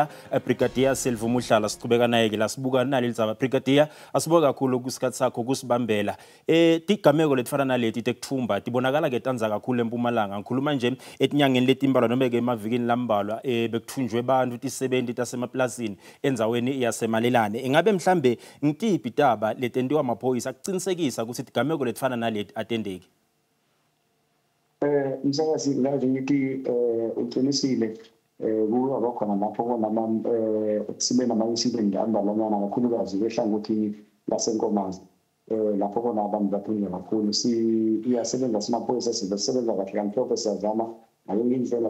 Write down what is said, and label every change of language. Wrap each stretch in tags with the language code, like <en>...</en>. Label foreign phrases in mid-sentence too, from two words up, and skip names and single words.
<ss>la brigadier Selvuma uhlala sichubeka naye ke la sibuka nalo litsaba brigadier asibuka kakhulu kusikhathi sakho kusibambela tigameko letfana naleti tekuthumba tibonakala ke tanza kakhulu eMpumalanga ngikhuluma nje etinyangeni letimbalwa noma ke emavikini lambalwa bekuthunjwe abantu tisebenti tasemaplasini endzaweni yasemalelane ingabe mhlambe ngitiphi taba letentiwa amaphoyisa kucinisekisa ukuthi tigameko letfana naleti atendeki. Msakazi ngathi ngithi uqinisile kuba bakhona lapho konama sibe nama-incident ambalanyana kakhulukazi ehlangothini lasenkomazi lapho khona abantu baphinde kakhulu iyasebenza simaphoyisa sisebenza kahle kamhlophe siyazama ngayo indlela</ss>